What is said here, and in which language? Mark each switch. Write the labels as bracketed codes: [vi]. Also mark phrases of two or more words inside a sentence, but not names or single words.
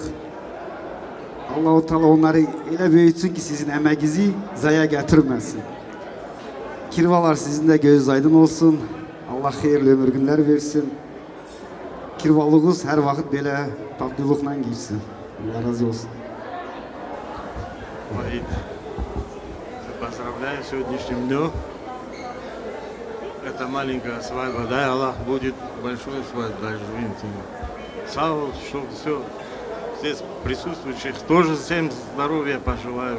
[tr] Allah-u Teala onları öyle büyütsün ki sizin emeğinizi zaya getirmesin. Kirvalar sizin de göz aydın olsun. Allah hayırlı ömür günler versin. Kirvalığınız her vakit böyle tatlılıkla geçsin. Allah razı olsun. [ru] Ваид, поздравляю с сегодняшним днем. Это маленькая свадьба, дай Аллах будет большой свадьбой, извините. Сау, чтобы все присутствующих тоже всем здоровья пожелаю.